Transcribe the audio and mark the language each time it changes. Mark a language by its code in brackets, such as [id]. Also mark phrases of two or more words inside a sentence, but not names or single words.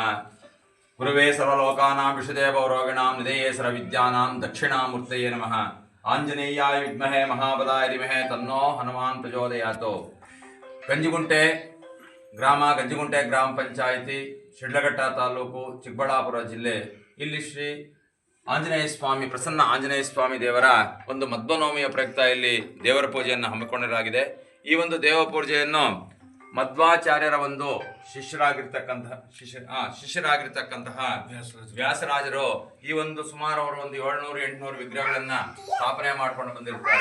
[sa] गुरुवे सर्वलोकानां विषुदेवो रोगिणां निधये सर्वविद्यानां दक्षिणामूर्तये नमः। आंजनेयाय विद्महे महाबलाय धीमहि तन्नो हनुमान् प्रचोदयात्। [kn] ಗಂಜಿಗುಂಟೆ ಗ್ರಾಮ ಪಂಚಾಯತಿ ಶಿಡ್ಲಘಟ್ಟ तालूಕು ಚಿಕ್ಕಬಳ್ಳಾಪುರ ಜಿಲ್ಲೆ ಇಲ್ಲಿ ಶ್ರೀ ಆಂಜನೇಯ ಸ್ವಾಮಿ ಪ್ರಸನ್ನ ಆಂಜನೇಯ ಸ್ವಾಮಿ ದೇವರ ಒಂದು ಮಧ್ವನವಮಿಯ ಪ್ರಯುಕ್ತ ಇಲ್ಲಿ ದೇವರ ಪೂಜೆಯನ್ನು ಹಮ್ಮಿಕೊಳ್ಳಲಾಗಿದೆ। ಈ ಒಂದು ದೇವ ಪೂಜೆಯನ್ನು ಮಧ್ವಾಚಾರ್ಯರ ಒಂದು ಶಿಷ್ಯರಾಗಿರ್ತಕ್ಕಂತಹ ವ್ಯಾಸರಾಜರು ಈ ಒಂದು ಸುಮಾರು ಅವರು ಒಂದು 700-800 ವಿಗ್ರಹಗಳನ್ನ ಸ್ಥಾಪನೆ ಮಾಡ್ಕೊಂಡು ಬಂದಿರ್ತಾರೆ।